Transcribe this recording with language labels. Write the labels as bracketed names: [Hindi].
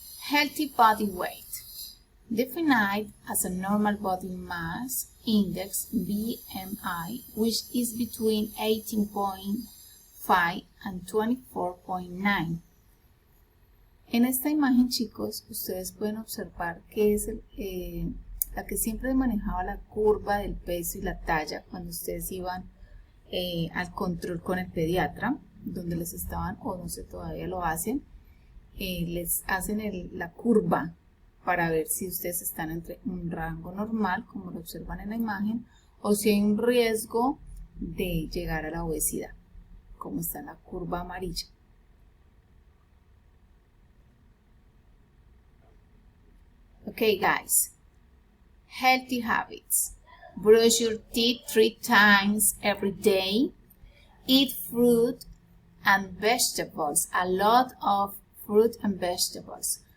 [English] Healthy body weight, defined as a normal body mass index BMI, which is between 18.5 and 24.9. [Spanish] En esta imagen, chicos, ustedes pueden observar que es la que siempre manejaba la curva del peso y la talla cuando ustedes iban al control con el pediatra, donde les estaban, o no sé, todavía lo hacen, les hacen la curva para ver si ustedes están entre un rango normal, como lo observan en la imagen, o si hay un riesgo de llegar a la obesidad, como está en la curva amarilla. [English] Okay, guys, healthy habits. Brush your teeth 3 times every day. Eat fruit and vegetables, a lot of fruit and vegetables.